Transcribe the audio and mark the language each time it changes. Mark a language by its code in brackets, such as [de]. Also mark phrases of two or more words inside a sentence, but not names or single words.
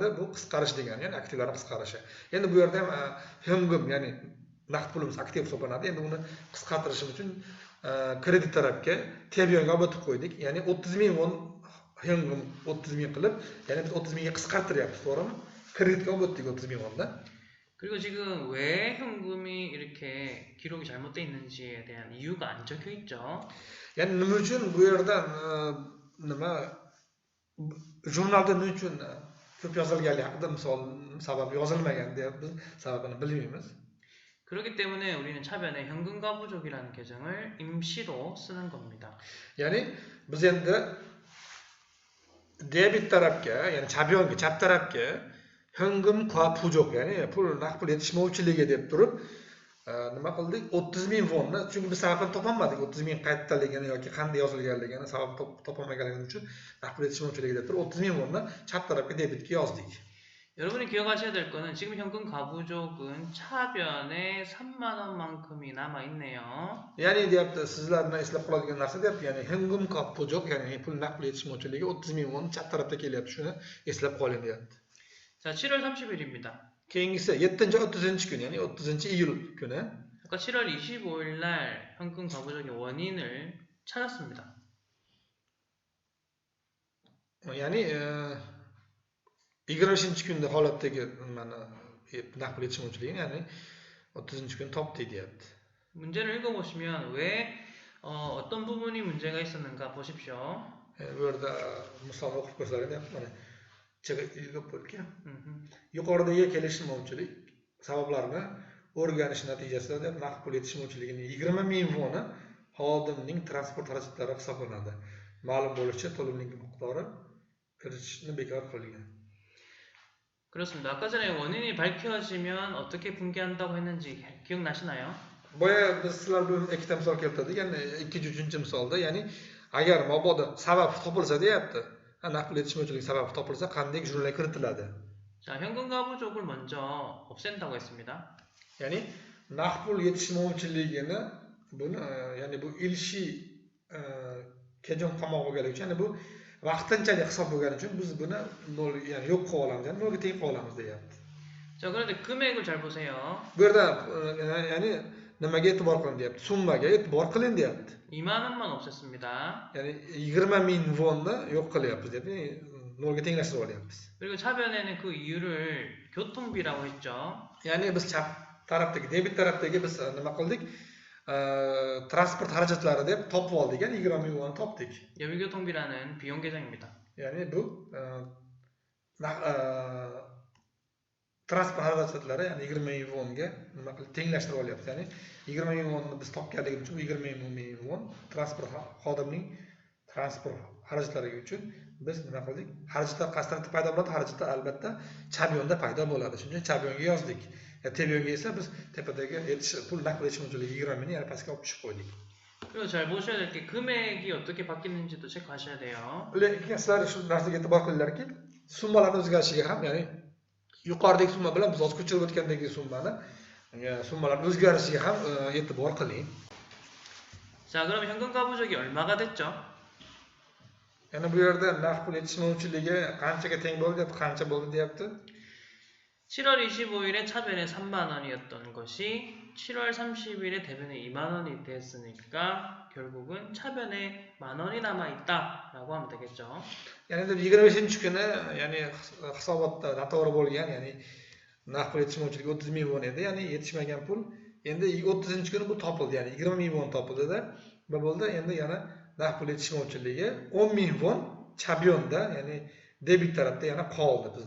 [uz] Bu qisqarish degani, ya'ni aktivlarning qisqarishi. Endi bu yerda ham hengum, ya'ni naqd pulimiz aktiv hisoblanadi. Endi uni qisqartirish uchun kredit tarafga TBNga o'tib qo'ydik. Ya'ni 30 ming won hengum 30 ming qilib, ya'ni biz 30 mingga qisqartiryapmiz, to'g'rimi? Kreditga o'tdik 30 ming wonda. [ko] 그리고 지금 왜 현금이 이렇게 기록이 잘못되어 있는지에 대한 이유가 안 적혀 있죠. [uz] Yani nima uchun bu yerda nima jurnalda nima uchun ko'p yozilganligi haqida misol sabab yozilmagan deyapti. Biz sababini bilmaymiz. [ko] 그렇기 때문에 우리는 차변에 현금과 부족이라는 계정을 임시로 쓰는 겁니다. [uz] Ya'ni biz endi debit tarafga, ya'ni chapyonga, chap tarafga [ko] 현금과 부족, [uz] ya'ni pul naqd pul yetishmovchiligi deb turib nima qildik? 30.000 vonni, chunki biz sababini topolmadik. 30.000 qayerdaligini yoki qanday yozilganligini sabab topolmaganligimiz uchun naqd pul yetishmovchiligi deb turib 30.000 vonni chap tarafga debitga yozdik. [ko] 여러분이 기억하셔야 될 거는 지금 현금 가부족은 차변에 3만 원만큼이 남아 있네요. [uz] Ya'ni deyapti, sizlarni eslab qoladigan narsa deyapti, ya'ni [ko] 현금과 부족, [uz] ya'ni pul naqd pul yetishmovchiligi 30.000 vonni chap tarafda kelyapti. Shuni eslab qoling deyapti. [ko] 자, 7월 30일입니다. [uz] Keyingisi 7-30 ya'ni 30-iyul kuni. [ko] 아까 7월 25일 날 현금 가부족의 원인을 찾았습니다. [uz] Ya'ni 20-kunda holatdagi nimani naqd pul yetishmovchiligini, ya'ni 30-kuni topdik deyapti. [ko] 문제를 읽어보시면 왜 어떤 부분이 문제가 있었는가 보십시오. [uz] Bu yerda misol o'qib ko'rsatgan deyapti. Mana chig'ib bo'lgan. 음흠. Yuqoridagi kelishmovchilik sabablarini o'rganish natijasida deb naqd pul yetishmovchiligining 20.000 vonni xodimning transport xarajatlari hisoblanadi. Ma'lum bo'lishicha to'lovning miqdori kiritishni bekor qilgan. [ko] 그렇습니다. 아까 전에 원인이 밝혀지면 어떻게 분개한다고 했는지 기억나시나요? [uz] Boya biz sizlar bilan ikkita misol keltirdik. Ya'ni 2-3 misolda, ya'ni agar mabodo sabab topilsa deyapti. Naqd pul yetishmovchilik sababi topilsa qanday jurnalga kiritiladi? [ko] 자, 현금 가부족을 먼저 없앤다고 했습니다. [uz] Ya'ni naqd pul yetishmovchiligini buni ya'ni bu [ko] 임시 계정 과목 [uz] bo'lganligi uchun, ya'ni bu vaqtinchalik hisob bo'lgani uchun biz buni nol, ya'ni yo'q qilib olamiz, ya'ni nolga teng qilib olamiz deyapti. [ko] 자, 그런데 금액을 잘 보세요. [uz] Bu yerda ya'ni nimaga e'tibor qiling deyapti? Summaga e'tibor qiling deyapti. [ko] 2만 원만 없앴습니다. [uz] Ya'ni 20.000 vonni yo'q qilyapmiz deyapti. Nolga tenglashtirib olyapmiz. [ko] 그리고 차변에는 그 이유를 교통비라고 했죠. [uz] Ya'ni biz chap tarafdagi, debit tarafdagi biz nima qildik? Transport xarajatlari deb topib oldik, ya'ni 20.000 vonni topdik. [ko] 여비교통비라는 비용 계정입니다. [uz] Ya'ni bu transport xarajatlari, ya'ni 20.000 vonnga nima qilib tenglashtirib olyapmiz. Ya'ni 20.000 vonni biz topganligimiz uchun 20.000 von transport xodimning transport xarajatlari uchun biz nima qildik? Xarajatlar qaysi tarafda paydo bo'ladi? Xarajatlar albatta chabyonda paydo bo'ladi. Shuning uchun chabyonga yozdik. Tebiyonga esa biz tepadagi pul naqd yetishmovchiligi 20.000 ni yana pastga olib tushib qo'ydik. [ko] 그리고 잘 보셔야 될 게 금액이 어떻게 바뀌는지도 체크하셔야 돼요. [uz] Lekin sizlar shu narsaga e'tibor qilinglarki, summalarning o'zgarishiga ham, ya'ni yuqoridagi summa bilan biz hozir ko'chirib o'tgandagi summalar o'zgarishiga ham e'tibor qiling. [ko] 자, 그럼 현금 가부족이 얼마가 됐죠? [uz] Yana bu yerda naqd pul yetishmovchiligi qanchaga teng bo'ldi deb, qancha bo'ldi deyapti? [ko] 7월 25일에 차변에 3만 원이었던 것이 7월 30일에 대변에 2만 원이 됐으니까 결국은 차변에 만 원이 남아 있다라고 하면 되겠죠. [uz] Ya'ni 25-kuni, ya'ni hisobotda noto'g'ri bo'lgan, ya'ni naqd pul yetishmovchiligi 30.000 von edi, ya'ni yetishmagan pul endi 30-kuni bu topildi, ya'ni 20.000 von topildi-da. Nima bo'ldi? Endi yana naqd pul yetishmovchiligi 10.000 von chabyonda, ya'ni debit tarafda yana qoldi bizda.